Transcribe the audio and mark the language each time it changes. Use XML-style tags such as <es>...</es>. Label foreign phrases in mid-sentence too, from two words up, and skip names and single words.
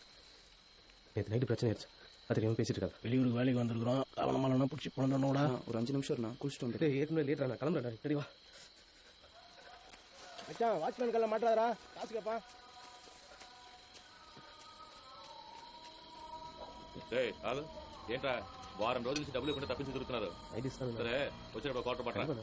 <ta>நேற்று நைட்டு பிரச்சனை ஆயிடுச்சு, அது தெரியாமல் பேசிட்டு இருக்காரு. வெளியூருக்கு வேலைக்கு வந்துருக்குறோம், கவனமாலாம் பிடிச்சி போனோட. ஒரு 5 நிமிஷம் நான் குளிச்சுட்டு வந்துட்டு ஏற்கனவே லேட்டா நான் கிளம்புறேன். தெரியவா மச்சான் வாட்ச்மேன் கல்ல மாட்டாதரா, காசு கேட்பான். டேய் ஆளு</ta> <te>ఏంట్రా వారం రోజుల నుంచి డబ్బులు ఇవ్వకుండా తప్పించి తిరుగుతున్నారు. సరే వచ్చేటప్పుడు క్వార్టర్ పట్టరా.</te>